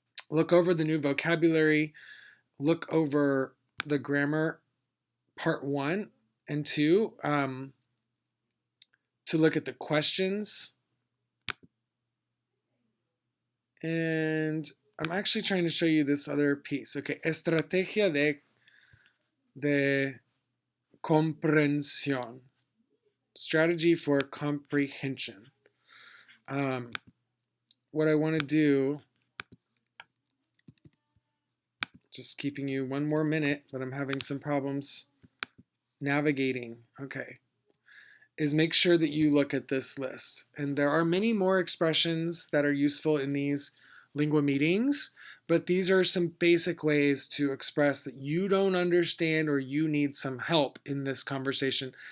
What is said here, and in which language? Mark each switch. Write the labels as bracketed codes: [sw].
[en] Look over the new vocabulary. Look over the grammar part 1 and 2 to look at the questions. And I'm actually trying to show you this other piece. [es] Okay, estrategia de comprensión. [en] Strategy for comprehension. What I want to do, just keeping you one more minute, but I'm having some problems navigating. Okay. Is make sure that you look at this list. And there are many more expressions that are useful in these lingua meetings, but these are some basic ways to express that you don't understand or you need some help in this conversation.